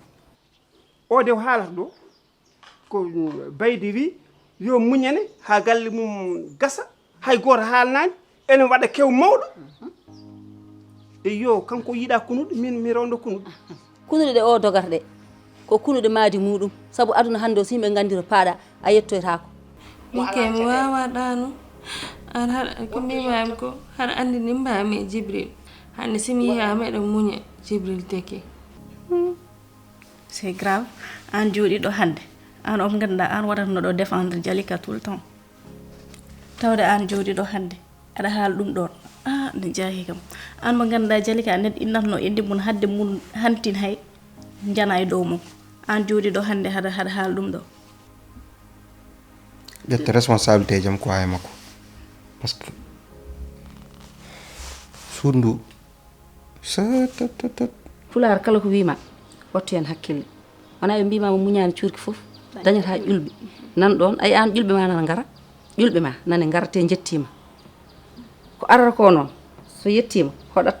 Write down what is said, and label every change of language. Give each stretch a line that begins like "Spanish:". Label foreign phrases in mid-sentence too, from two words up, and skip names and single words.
Fula: o de haalata ɗo ko baydi wi yo muñane ha galle mum gasa hay goto haalnani ene waɗa kew mawɗo e yo kanko yiɗa kunuɗo min mi rondo kunuɗo kunuɗe ɗe o dogata ɗe ko kunuɗe maadi muɗum saabu aduna hande o so yimɓe gandiro paaɗa a yettoytako mike mi wawa ɗano an haɗa ko mbimami ko haɗa andi ni mbami Jibril hande simi yiya meɗen muñe Jibril teke
French: c'est grave
Fula: an jooɗi ɗo hande an on ganduɗa an waɗatno ɗo défendre Jalika
French: tout le temps
Fula: tawde an jooɗi ɗo hande aɗa haala ɗum ɗon ne jaahi kam an mo ganduɗa Jalika neɗɗo innatno indi mum hadde mum hantin hay jana e dow mum an jooɗi ɗo hande haɗa haala ɗum ɗo ƴetta responsabilité jam ko hay makko
French: par ce que
Fula: suudu ndu Pulaar kala ko wima wattu hen hakkille wona ɓe mbimama muñani cuurki foof dañata ƴulɓe nan ɗon ay an ƴulɓe ma nana ngara ƴulɓe ma nane garate jettima ko arata ko noon so yettima hoɗat